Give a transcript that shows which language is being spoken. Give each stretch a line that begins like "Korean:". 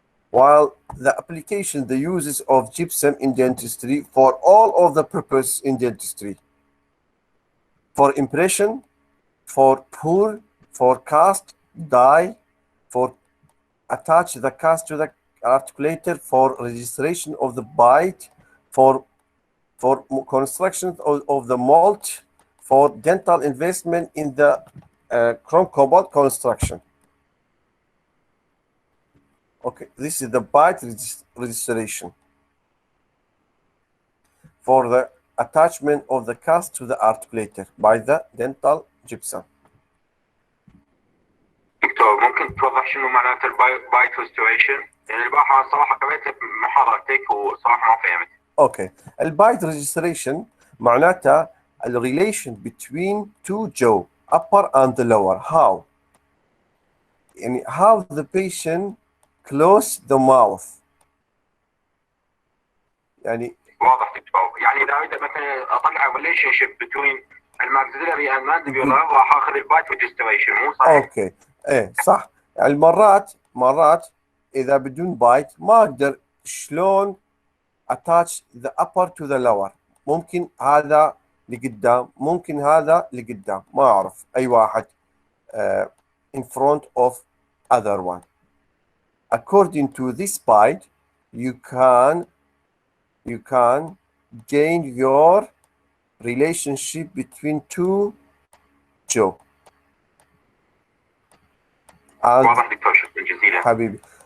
English: While the application, the uses of gypsum in dentistry for all of the purpose in dentistry, for impression, for pour, for cast, dye, for attach the cast to the articulator, for registration of the bite, for construction of the mold, for dental investment in the chrome cobalt construction. Okay, this is the bite registration for the attachment of the cast to the articulator by the dental gypsum.
Arabic: دكتور ممكن توضح شنو معناته البايت ريستوريشن؟ يعني البارحة صراحة قريت محاضرتك وصراحة ما فهمت.
English: Okay, البايت registration
Arabic: معناتها
English: the relation between two jaw, upper and the lower. How? يعني how the patient close the mouth.
Arabic: يعني واضح دكتور. يعني اذا اريد مثلا اطلع ريليشن شيب بين الماكسيلري اند مانديبولار راح اخذ البايت ريجستريشن مو صحيح؟ اوكي ايه صح. يعني مرات اذا بدون بايت ما اقدر شلون
English: attach the upper to the lower.
Arabic: ممكن هذا لقدام ممكن هذا لقدام ما اعرف اي واحد
English: in front of other one. According to this bite, you can gain your relationship between two jaw.
Arabic: واضح دكتور شكرا جزيلا. حبيبي.